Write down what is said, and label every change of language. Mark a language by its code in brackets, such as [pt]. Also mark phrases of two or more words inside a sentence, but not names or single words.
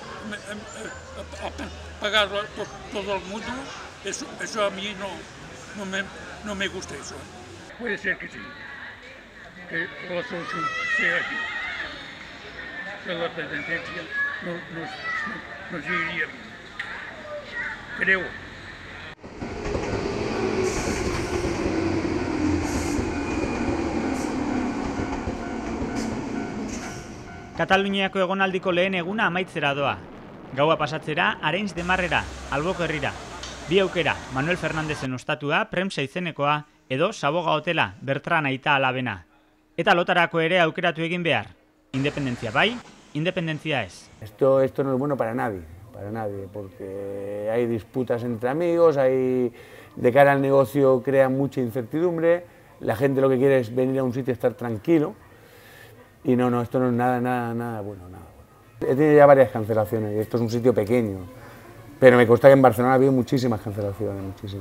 [es] pagar todo el mundo, eso a mí no me gusta eso. Puede ser que sí, que la solución sea aquí, que la presidencia nos iría bien, creo. [eu] Kataluniako egonaldiko lehen eguna amaitzera doa. Gaua pasatzera, Arenys de Marrera, Alboko herrira. Bi aukera, Manuel Fernandezen ostatua, Premsa izenekoa, edo Saboga hotela, Bertran aita alabena. Eta lotarako ere aukeratu egin behar. Independentzia bai, independentzia ez. [es] Esto no es bueno para nadie, porque hay disputas entre amigos, de cara al negocio crea mucha incertidumbre, la gente lo que quiere es venir a un sitio y estar tranquilo. Y no, esto no es nada bueno. He tenido ya varias cancelaciones, y esto es un sitio pequeño, pero me consta que en Barcelona ha habido muchísimas cancelaciones, muchísimas.